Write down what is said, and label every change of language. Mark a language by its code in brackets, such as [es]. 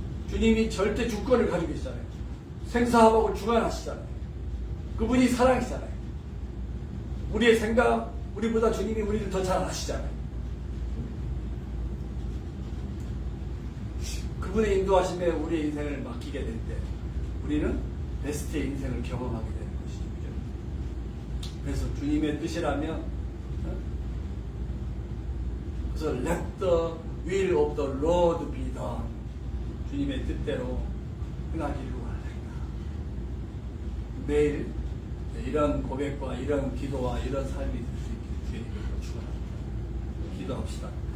[ko] 주님이 절대 주권을 가지고 있잖아요. 생사화복을 주관하시잖아요. 그분이 사랑이잖아요. 우리의 생각, 우리보다 주님이 우리를 더 잘 아시잖아요. 그분의 인도하심에 우리의 인생을 맡기게 될 때 우리는 베스트의 인생을 경험하게 되는 것이죠. 그래서 주님의 뜻이라면 그래서 [en] let the will of the Lord be done. [ko] 주님의 뜻대로 행하기를 원하리라. 매일 이런 고백과 이런 기도와 이런 삶이 될 수 있기를 주의 이름으로 축원합니다. 기도합시다.